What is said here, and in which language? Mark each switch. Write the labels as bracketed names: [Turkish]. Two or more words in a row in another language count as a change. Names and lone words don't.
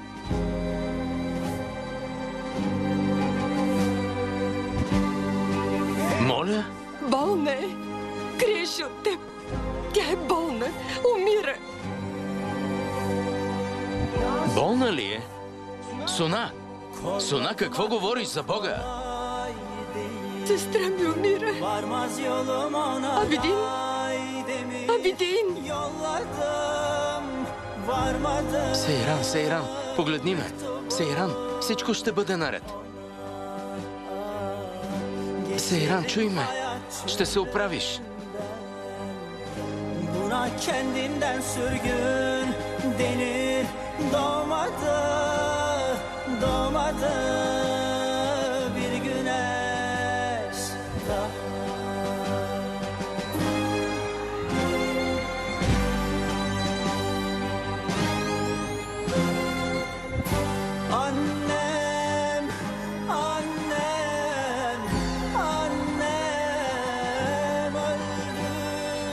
[Bulgarian] Моля? Болна е. Криеше от теб. Тя е болна. Умира. Болна ли е? Суна! Суна, какво говориш за Бога? Сестра ми умира. [Turkish] Varmaz yolum ona Abidin. demir [Bulgarian] Абидин. [Turkish] yolladım, varmadı. [Bulgarian] Сейран, Сейран, погледни ме. Сейран, всичко ще бъде наред. Сейран, чуй ме. Ще се оправиш. [Turkish] Buna kendinden sürgün denir, doğmadı, doğmadı bir güneş daha. Annem, annem, annem öldüm.